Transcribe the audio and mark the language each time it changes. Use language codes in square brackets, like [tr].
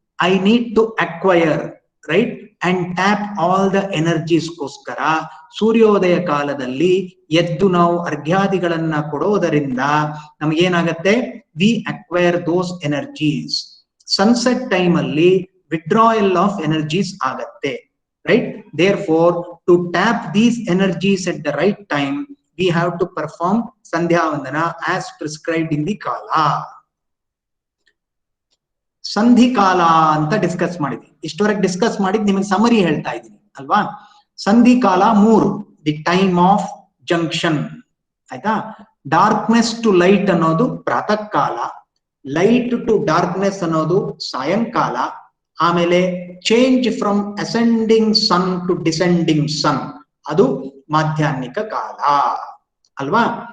[en] I need to acquire right and tap all the ಎನರ್ಜೀಸ್ಗೋಸ್ಕರ [kn] ಸೂರ್ಯೋದಯ ಕಾಲದಲ್ಲಿ ಎದ್ದು ನಾವು ಅರ್ಘ್ಯಾದಿಗಳನ್ನ ಕೊಡೋದರಿಂದ ನಮಗೇನಾಗತ್ತೆ, [en] We acquire those energies. Sunset time ಅಲ್ಲಿ withdrawal of energies ಆಗತ್ತೆ, right? Therefore, to tap these energies at the right time, we have to perform Sandhya Vandana as prescribed in the Kala. [kn] ಸಂಧಿ ಕಾಲ ಅಂತ ಡಿಸ್ಕಸ್ ಮಾಡಿದ್ವಿ. ಇಷ್ಟವರೆಗೆ ಡಿಸ್ಕಸ್ ಮಾಡಿದ್ ನಿಮಗೆ summary ಹೇಳ್ತಾ ಇದ್ದೀನಿ ಅಲ್ವಾ. ಸಂಧಿ ಕಾಲ 3, [en] the time of junction, [kn] ಆಯ್ತಾ. [en] darkness to light [kn] ಅನ್ನೋದು ಪ್ರಾತಃ ಕಾಲ, [en] light to darkness [kn] ಅನ್ನೋದು ಸಾಯಂಕಾಲ, ಆಮೇಲೆ [en] change from ascending sun to descending sun [kn] ಅದು ಮಾಧ್ಯಾಹ್ನಿಕ ಕಾಲ ಅಲ್ವಾ.